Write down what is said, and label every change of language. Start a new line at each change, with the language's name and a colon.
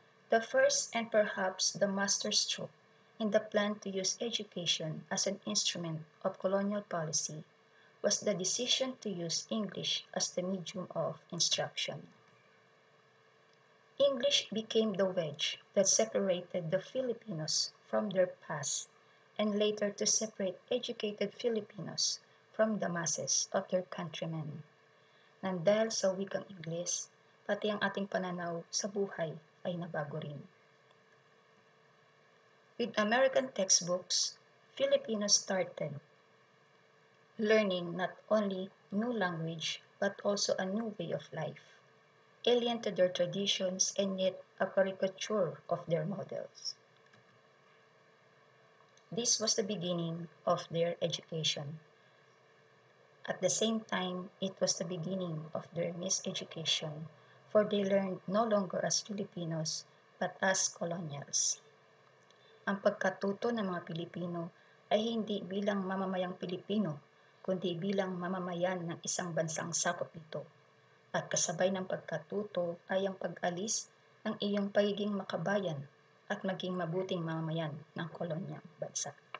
English: The first and perhaps the masterstroke in the plan to use education as an instrument of colonial policy was the decision to use English as the medium of instruction. English became the wedge that separated the Filipinos from their past and later to separate educated Filipinos from the masses of their countrymen.
Filipino: Nang dahil sa wikang Ingles, pati ang ating pananaw sa buhay ay nabago rin.
English: With American textbooks, Filipinos started learning not only new language but also a new way of life, alien to their traditions and yet a caricature of their models. This was the beginning of their education. At the same time, it was the beginning of their miseducation, for they learned no longer as Filipinos but as colonials.
Filipino: Ang pagkatuto ng mga Pilipino ay hindi bilang mamamayang Pilipino, kundi bilang mamamayan ng isang bansang sakop nito. At kasabay ng pagkatuto ay ang pag-alis ng iyong pagiging makabayan at maging mabuting mamamayan ng kolonyang bansa.